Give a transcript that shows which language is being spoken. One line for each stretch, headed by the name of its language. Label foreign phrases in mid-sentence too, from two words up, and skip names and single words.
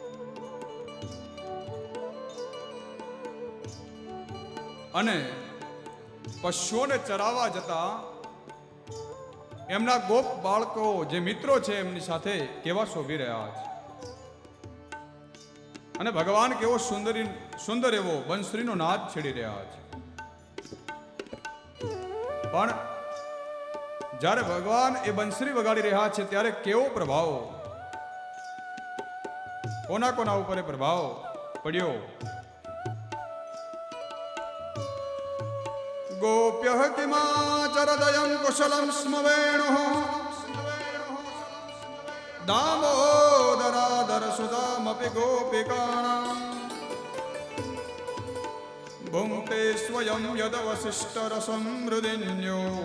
Gujarati: અને પશુઓને ચરાવવા જતા એમના ગોપ બાળકો જે મિત્રો છે એમની સાથે કેવા શોભી રહ્યા છે અને ભગવાન કેવો સુંદર એવો બંસરીનો નાદ છેડી રહ્યા છે. પણ જ્યારે ભગવાન એ બંસરી વગાડી રહ્યા છે ત્યારે કેવો પ્રભાવ કોના કોના ઉપર એ પ્રભાવ પડ્યો.
Sanskrit: गोप्यः किमाचरदयं कुशलं स्म वेणुः दामोदरादरसुधामपि गोपिकाणां भुङ्क्ते स्वयं यदवशिष्टरसं हृदिन्यो